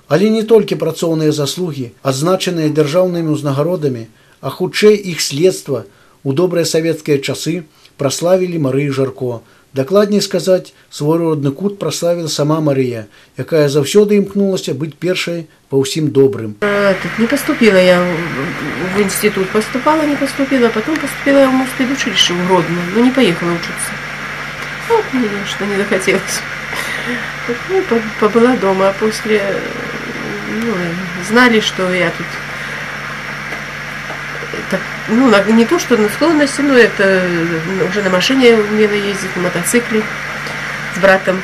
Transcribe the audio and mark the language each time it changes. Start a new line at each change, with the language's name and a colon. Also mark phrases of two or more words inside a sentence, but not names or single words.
Belarusian: Але не толькі працоўныя заслугі, адзначаныя дзяржаўнымі ўзнагародамі, а хутчэй іх следства у добрыя савецкія часы праславілі Марыю Жарко. Дакладней сказаць, свой родны кут праславіла сама Марыя, якая заўсёды імкнулася быць першай па ўсім добрым.
Russian: Тут не поступила я в институт, поступала, не поступила, потом поступила я в муспедучилище в Гродно, но не поехала учиться. Вот, мне что не захотелось. Ну, побыла дома, а после знали, что я тут так, не то, что на склонности, но это уже на машине умела ездить, на мотоцикле с братом.